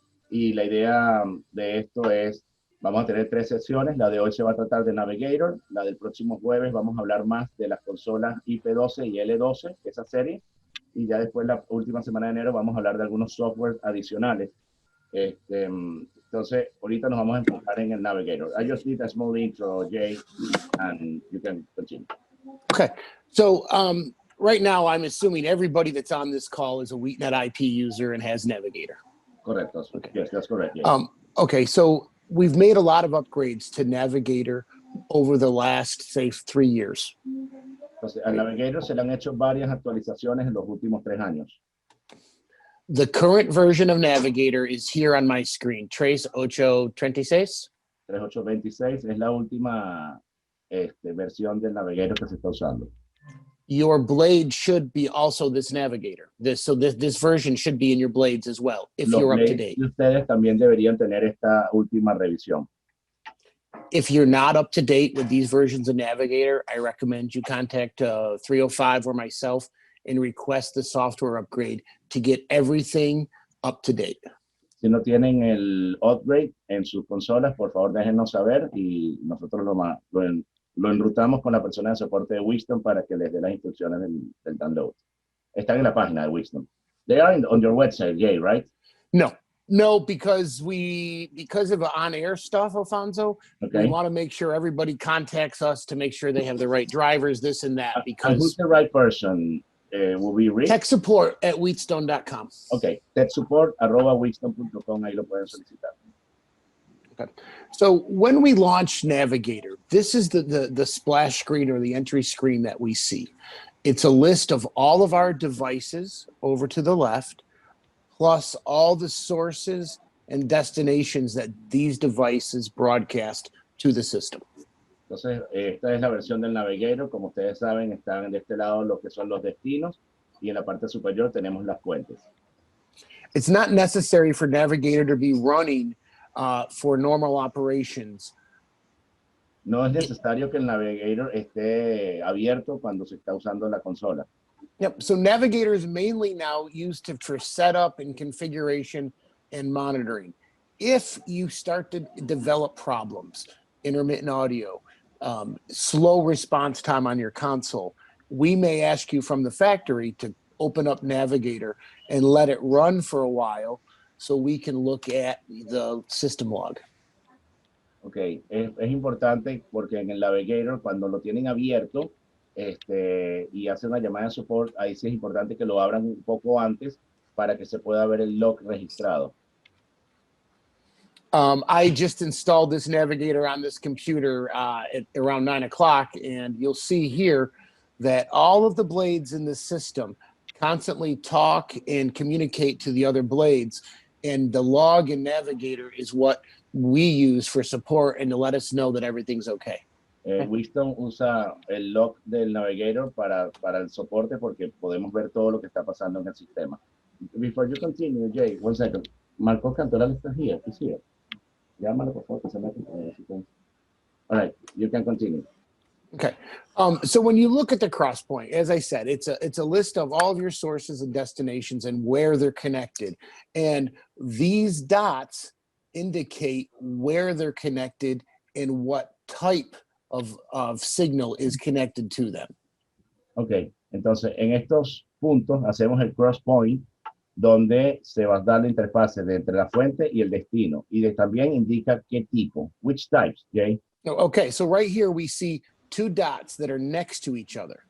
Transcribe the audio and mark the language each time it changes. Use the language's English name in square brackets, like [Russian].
[Spanish] Y la idea de esto es, vamos a tener 3 sesiones. La de hoy se va a tratar de Navigator. La del próximo jueves vamos a hablar más de las consolas IP12 y L12, esa serie. Y ya después, la última semana de enero, vamos a hablar de algunos software adicionales. Entonces, ahorita nos vamos a enfocar en el Navigator. [English] I just need a small intro, Jay, and you can continue. Okay. So right now, I'm assuming everybody that's on this call is a WheatNet IP user and has Navigator. Correct. Okay. Yes, that's correct. Yes. Okay. So we've made a lot of upgrades to Navigator over the last, say, 3 years. [Spanish] Entonces, al Navigator se le han hecho varias actualizaciones en los últimos 3 años. [English] The current version of Navigator is here on my screen. Trace 826. [Spanish] 3826 es la última versión del Navigator que se está usando. [English] Your blade should be also this Navigator. This version should be in your blades as well, if [Spanish] Los [English] you're up to [Spanish] blades [English] date. [Spanish] de ustedes también deberían tener esta última revisión. [English] If you're not up to date with these versions of Navigator, I recommend you contact 305 or myself and request the software upgrade to get everything up to date. [Spanish] Si no tienen el upgrade en sus consolas, por favor déjenos saber y nosotros lo enrutamos con la persona de soporte de Wheatstone para que les dé las instrucciones del download. Están en la página de Wheatstone. [English] They are on your website, Jay, right? No, because of on-air stuff, Alfonso, Okay. we want to make sure everybody contacts us to make sure they have the right drivers, this and that. And who's the right person? Will be Rick? Tech support at wheatstone.com. [Spanish] Okay, techsupport@wheatstone.com, ahí lo pueden solicitar. [English] Okay. So when we launch Navigator, this is the splash screen or the entry screen that we see. It's a list of all of our devices over to the left, plus all the sources and destinations that these devices broadcast to the system. [Spanish] Entonces, esta es la versión del Navigator. Como ustedes saben, están de este lado lo que son los destinos y en la parte superior tenemos las fuentes. [English] It's not necessary for Navigator to be running for normal operations. [Spanish] No es necesario que el Navigator esté abierto cuando se está usando la consola. [English] Yep. So Navigator is mainly now used for setup and configuration and monitoring. If you start to develop problems, intermittent audio, slow response time on your console, we may ask you from the factory to open up Navigator and let it run for a while so we can look at the system log. [Spanish] Ok, es importante porque en el Navigator, cuando lo tienen abierto y hacen una llamada de support, ahí sí es importante que lo abran un poco antes para que se pueda ver el log registrado. [English] I just installed this Navigator on this computer at around 9 o'clock, and you'll see here that all of the blades in the system constantly talk and communicate to the other blades, and the log in Navigator is what we use for support and to let us know that everything's okay. [Spanish] Wheatstone usa el log del Navigator para el soporte porque podemos ver todo lo que está pasando en el sistema. [English] Before you continue, Jay, 1 second. Marcos Cantoral [Spanish] está [English] here. He's here. [Spanish] Llámalo, por favor, que se mete. [English] All right, you can continue. Okay. So when you look at the crosspoint, as I said, it's a list of all of your sources and destinations and where they're connected. And these dots indicate where they're connected and what type of signal is connected to them. [Spanish] Ok, entonces en estos puntos hacemos el cross point, donde se va a dar la interfase de entre la fuente y el destino. Y también indica qué tipo, [English] which types, [Spanish] Jay. [English] Okay, so right here we see two dots that are next to each other.